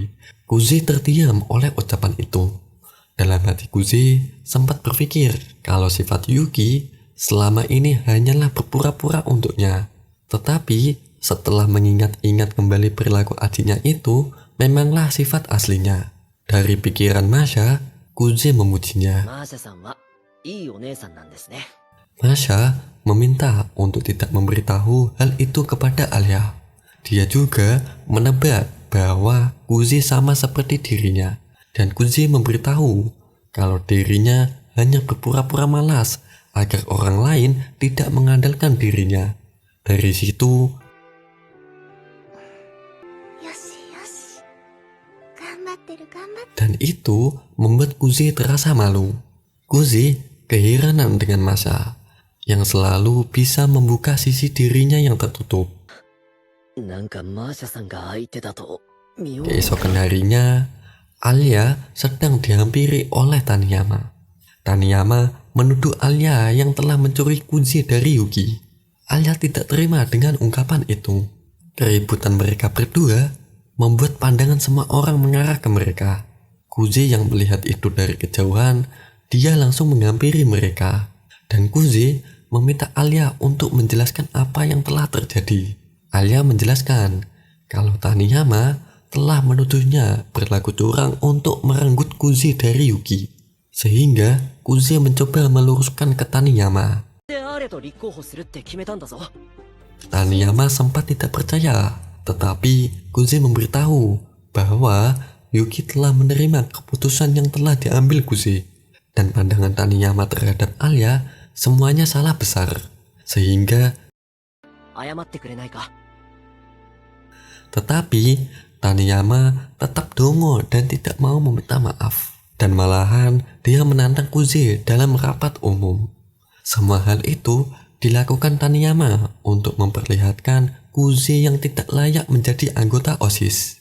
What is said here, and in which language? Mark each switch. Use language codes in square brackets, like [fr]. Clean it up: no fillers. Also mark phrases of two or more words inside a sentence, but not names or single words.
[id] Kuzi terdiam oleh ucapan itu. Dalam hati Kuzi sempat berpikir kalau sifat Yuki selama ini hanyalah berpura-pura untuknya. Tetapi setelah mengingat-ingat kembali perilaku adiknya itu, memanglah sifat aslinya. Dari pikiran Masha, Kuzi memujinya. [ja] マーシャさんはいいお姉さんなんですね。 [id] Masha meminta untuk tidak memberitahu hal itu kepada Alia. Dia juga menebak bahwa Kuzi sama seperti dirinya. Dan Kuzi memberitahu kalau dirinya hanya berpura-pura malas agar orang lain tidak mengandalkan dirinya. Dari situ, [ja] よしよし。頑張ってる頑張って。 [id] dan itu membuat Kuzi terasa malu. Kuzi keheranan dengan Masha yang selalu bisa membuka sisi dirinya yang tertutup. [ja] なんかマーシャさんが相手だと妙に [id] Keesokan harinya, Alia sedang dihampiri oleh Taniyama. Taniyama menuduh Alia yang telah mencuri Kuzi dari Yuki. Alia tidak terima dengan ungkapan itu. Keributan mereka berdua membuat pandangan semua orang mengarah ke mereka. Kuzi yang melihat itu dari kejauhan, dia langsung menghampiri mereka. Dan Kuzi meminta Alia untuk menjelaskan apa yang telah terjadi. Alia menjelaskan kalau Taniyama telah menuduhnya berlaku curang untuk merenggut Kuzi dari Yuki. Sehingga Kuzi mencoba meluruskan ke Taniyama. [ja] であれと立候補するって決めたんだぞ。 [id] Taniyama sempat tidak percaya, tetapi Kuzi memberitahu bahwa Yuki telah menerima keputusan yang telah diambil Kuzi. Dan pandangan Taniyama terhadap Alia semuanya salah besar. Sehingga [ja] 謝ってくれないか。 [id] tetapi Taniyama tetap dongo dan tidak mau meminta maaf. Dan malahan dia menantang Kuzi dalam rapat umum. Semua hal itu dilakukan Taniyama untuk memperlihatkan Kuzi yang tidak layak menjadi anggota OSIS.